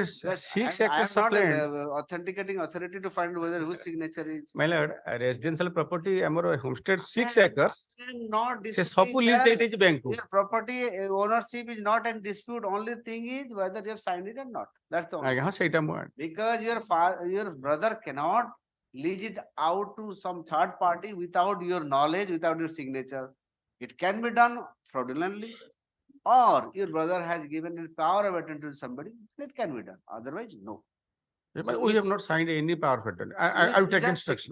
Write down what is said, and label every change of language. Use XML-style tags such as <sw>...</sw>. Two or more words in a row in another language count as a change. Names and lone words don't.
<en>Because 6 I acres am of not an land. authenticating authority to find whether whose signature is. My lord, residential property, our homestead 6 I am acres. not Se disputing,</en> <or>ସବୁ lease</or> <en>sir.</en> <or>ଦେଇଦେଇଛି bank କୁ.</or> <en>Your property ownership is not in dispute. Only thing is whether you have signed it or not. That's the only.</en> <or>ଆଜ୍ଞା, ହଁ, ସେଇଟା ମୁଁ</or> <en>Because your brother cannot lease it out to some third party without your knowledge, without your signature. It can be done fraudulently, or your brother has given a power of attorney to somebody. It can be done. Otherwise, no. But we have not signed any power of attorney. I will take instruction.</en>